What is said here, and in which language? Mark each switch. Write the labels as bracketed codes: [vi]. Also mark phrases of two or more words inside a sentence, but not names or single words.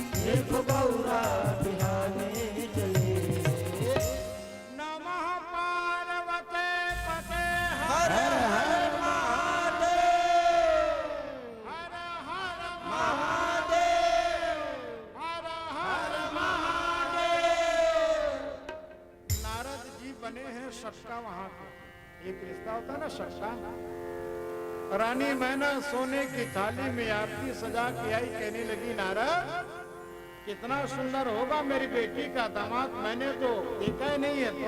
[hi] देखो गौरा बिहाने चले। [sa] नमः पार्वते पते [hi] हर हर महादेव, हर हर महादेव, हर हर महादेव। नारद जी बने हैं सबका वहां के। एक रिश्ता होता ना सबका। रानी मैना सोने की थाली में आरती सजा के आई, कहने लगी नारद कितना सुंदर होगा मेरी बेटी का दामाद, मैंने तो देखा ही नहीं है।